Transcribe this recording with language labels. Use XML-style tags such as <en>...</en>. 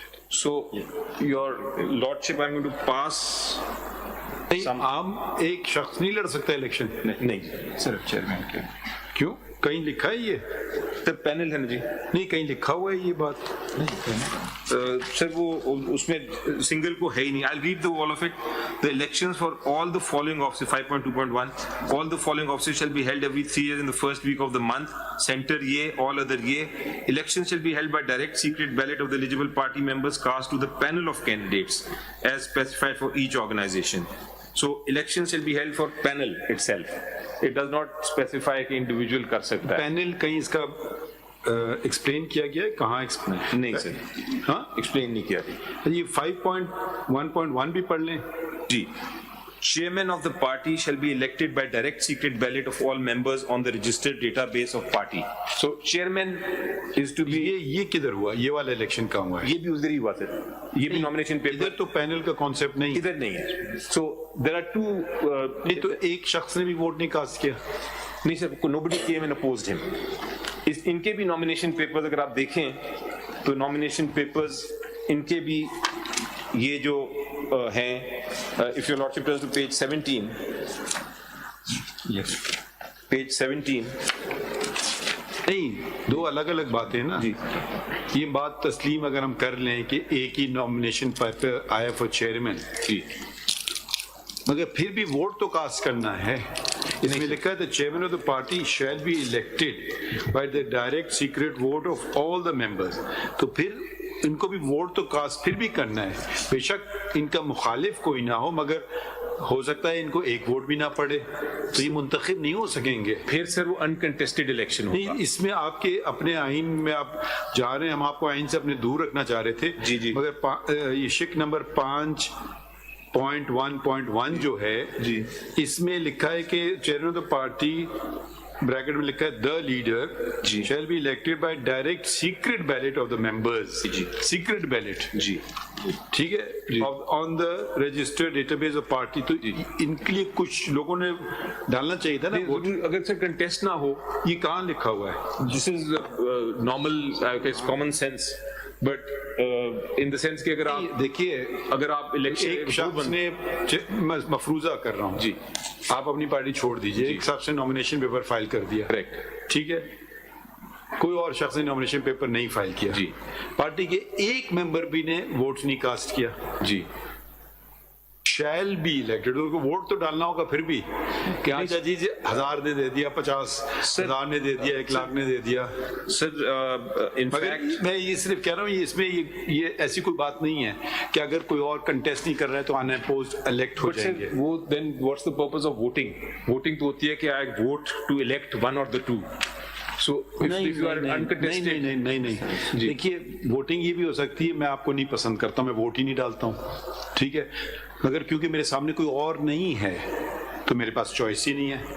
<en>So, Your Lordship, I'm going to pass.</en> <ur>عام ایک شخص نہیں لڑ سکتا الیکشن؟ نہیں صرف چیئرمین کے. کیوں؟ کہیں لکھا ہے یہ؟ سر پینل ہے نا جی. نہیں کہیں لکھا ہوا ہے یہ بات؟ سر وہ اس میں سنگل کو ہے ہی نہیں.</ur> <en>I'll read the all of it. The elections for all the following offices, 5.2.1, all the following offices shall be held every 3 years in the first week of the month. Center ye, all other ye. Elections shall be held by direct secret ballot of the eligible party members cast to the panel of candidates as specified for each organization. So elections shall be held for panel itself. It does not specify کہ individual</en> <ur>کر سکتا ہے. Panel کہیں اس کا explain کیا گیا ہے؟ کہاں ایکسپلین؟ نہیں سر، ہاں ایکسپلین نہیں کیا. یہ 5.1.1 بھی پڑھ لیں جی.</ur> <en>Chairman of the party shall be elected by direct secret ballot of all members on the registered database of party. So chairman is to be.</en> <ur>یہ کدھر ہوا؟ یہ والا الیکشن کہاں ہوا ہے؟ یہ بھی ادھر ہی ہوا سر. یہ بھی نامینیشن پیپر. ادھر تو پینل کا کانسیپٹ نہیں، ادھر نہیں ہے.</ur> <en>So there are two.</en> <ur>نہیں تو ایک شخص نے بھی ووٹ نہیں کاسٹ کیا؟ نہیں سر،</ur> <en>nobody came and opposed him.</en> <ur>ان کے بھی نامینیشن پیپرز اگر آپ دیکھیں تو نامینیشن پیپرز ان کے بھی یہ جو ہیں،</ur> <en>if your lordship turns to page 17, yes, page 17,</en> <ur>نہیں، دو الگ الگ باتیں نا. یہ بات تسلیم اگر ہم کر لیں کہ ایک ہی نامینیشن پیپر آیا</ur> <en>for chairman,</en> <ur>مگر پھر بھی ووٹ تو کاسٹ کرنا ہے. اس میں لکھا ہے</ur> <en>the chairman of the party shall be elected by the direct secret vote of all the members.</en> <ur>تو پھر ان کو بھی ووٹ تو کاسٹ پھر بھی کرنا ہے. بے شک ان کا مخالف کوئی نہ ہو، مگر ہو سکتا ہے ان کو ایک ووٹ بھی نہ پڑے، تو یہ منتخب نہیں ہو سکیں گے. پھر سر وہ انکنٹیسٹڈ الیکشن ہوگا. نہیں، اس میں آپ کے اپنے آئین میں آپ جا رہے ہیں، ہم آپ کو آئین سے اپنے دور رکھنا چاہ رہے تھے. جی مگر یہ شک نمبر 5.1.1 جو ہے، اس میں لکھا ہے کہ chairman of the party bracket میں لکھا ہے</ur> <en>the leader shall be elected by direct secret ballot of the members. secret ballot</en> <ur>ٹھیک ہے،</ur> <en>on the registered database of party.</en> <ur>تو ان کے لیے کچھ لوگوں نے ڈالنا چاہیے تھا نا. اگر سر کنٹیسٹ نہ ہو، یہ کہاں لکھا ہوا ہے؟</ur> <en>this is normal common sense, but in the sense</en> <ur>کہ اگر آپ دیکھیے، اگر آپ الیکشن ایک شخص نے مفروضہ کر رہا ہوں، آپ اپنی پارٹی چھوڑ دیجئے، ایک شخص نے نامینیشن پیپر فائل کر دیا، ٹھیک ہے، کوئی اور شخص نے نامینیشن پیپر نہیں فائل کیا، پارٹی کے ایک ممبر بھی نے ووٹ نہیں کاسٹ کیا،</ur> <en>Shall be elected.</en> <ur>ووٹ تو ڈالنا ہوگا پھر بھی کہ ہاں جی 1000 نے دے دیا، 50,000 نے دے دیا، 1,00,000 نے دے دیا. سر ان فیکٹ میں یہ صرف کہہ رہا ہوں، اس میں یہ ایسی کوئی بات نہیں ہے کہ اگر کوئی اور کنٹیسٹ نہیں کر رہا ہے تو ان اپوزڈ الیکٹ ہو جائیں گے.</ur> <en>وہ then what's the purpose of voting?</en> <ur>Voting تو ہوتی ہے کہ</ur> <en>I vote to elect one or the two.</en> <ur>نہیں، دیکھیے ووٹنگ یہ بھی ہو سکتی ہے میں آپ کو نہیں پسند کرتا ہوں، میں ووٹ ہی نہیں ڈالتا ہوں، ٹھیک ہے، مگر کیونکہ میرے سامنے کوئی اور نہیں ہے تو میرے پاس چوائس ہی نہیں ہے.</ur>